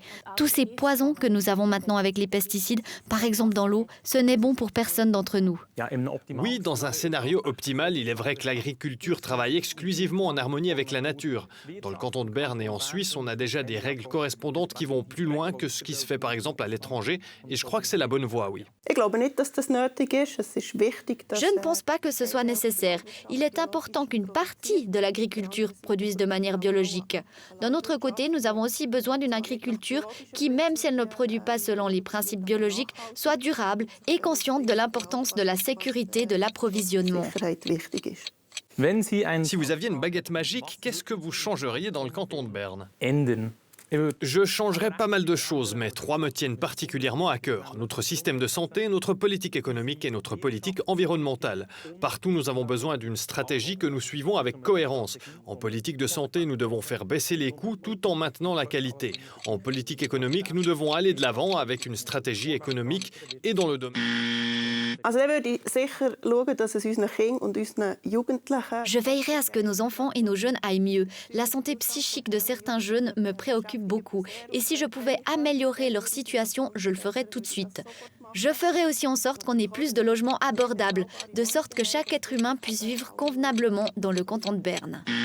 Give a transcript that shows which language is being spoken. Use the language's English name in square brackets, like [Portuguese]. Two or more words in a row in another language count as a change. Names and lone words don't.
[French] Tous ces poisons que nous avons maintenant avec les pesticides, par exemple dans l'eau, ce n'est bon pour personne d'entre nous. Oui, dans un scénario optimal, il est vrai que l'agriculture travaille exclusivement en harmonie avec la nature. Dans le canton de Berne et en Suisse, on a déjà des règles correspondantes qui vont plus loin que ce qui se fait par exemple à l'étranger, et je crois que c'est la bonne voie, oui. [German] Ich glaube nicht, dass das nötig ist. Es ist wichtig, dass [French] Je ne pense pas que ce soit nécessaire. Il est important qu'une partie de l'agriculture produise de manière biologique. D'un autre côté, nous avons aussi besoin d'une agriculture qui, même si elle ne produit pas selon les principes biologiques, soit durable et consciente de l'importance de la sécurité de l'approvisionnement. [German] Sicherheit wichtig ist. [French] Si vous aviez une baguette magique, qu'est-ce que vous changeriez dans le canton de Berne ? [German] Ändern. [French] Je changerais pas mal de choses, mais 3 me tiennent particulièrement à cœur. Notre système de santé, notre politique économique et notre politique environnementale. Partout, nous avons besoin d'une stratégie que nous suivons avec cohérence. En politique de santé, nous devons faire baisser les coûts tout en maintenant la qualité. En politique économique, nous devons aller de l'avant avec une stratégie économique et dans le domaine. [German] Also dann würde ich sicher schauen, dass es unseren Kindern und unseren Jugendlichen [French] Je veillerai à ce que nos enfants et nos jeunes aillent mieux. La santé psychique de certains jeunes me préoccupe beaucoup. Et si je pouvais améliorer leur situation, je le ferais tout de suite. Je ferai aussi en sorte qu'on ait plus de logements abordables, de sorte que chaque être humain puisse vivre convenablement dans le canton de Berne.